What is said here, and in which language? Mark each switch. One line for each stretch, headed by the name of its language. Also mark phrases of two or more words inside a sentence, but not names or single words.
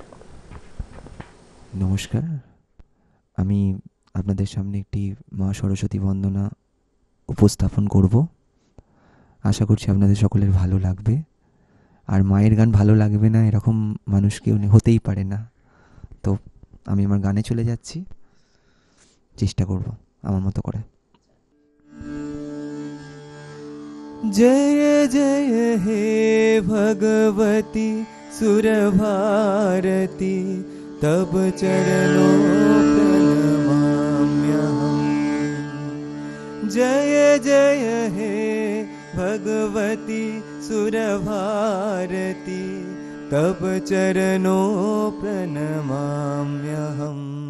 Bangla: নমস্কার, আমি আপনাদের সামনে একটি মা সরস্বতী বন্দনা উপস্থাপন করব। আশা করছি আপনাদের সকলের ভালো লাগবে। আর মায়ের গান ভালো লাগবে না এরকম মানুষ কেউ হতেই পারে না। তো আমি আমার গানে চলে যাচ্ছি, চেষ্টা করব আমার মতো করে।
Sanskrit: जय जय हे भगवती सुरभारती तब चरणों प्रणमाम्यहम्। जय जय हे भगवती सुरभारती तब चरणों प्रणमाम्यहम्।